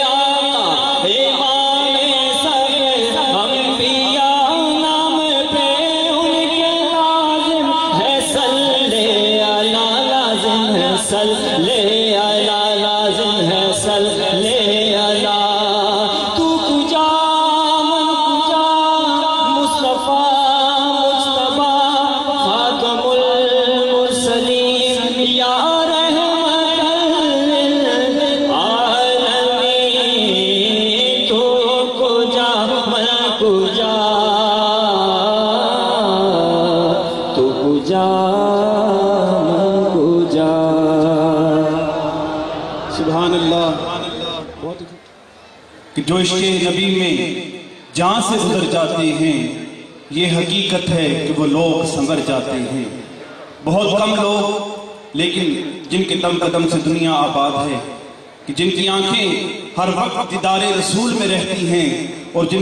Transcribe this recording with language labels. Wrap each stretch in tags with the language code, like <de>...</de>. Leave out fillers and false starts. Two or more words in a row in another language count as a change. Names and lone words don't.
<ur>آقا امام سب انبیاء، نام پہ ان کے لازم</ur> <ar>ہے صلی علی،</ar> <ur>لازم ہے</ur> <ar>صلی علی،</ar> <ur>لازم ہے</ur> <ar>صلی علی،</ar> <fa>تو کجا من کجا</fa> <ar>مصطفیٰ مجتبیٰ خاتم المرسلین یا رحمت للعالمین،</ar> <fa>تو کجا من کجا، تو کجا من کجا۔</fa> <ar>سبحان اللہ،</ar> <ur>کہ جو عشق نبی میں جان سے گزر جاتے ہیں، یہ حقیقت ہے کہ وہ لوگ سنور جاتے ہیں۔ بہت کم لوگ لیکن جن کے دم قدم سے دنیا آباد ہے، کہ جن کی آنکھیں ہر وقت دیدار رسول میں رہتی ہیں اور جن</ur>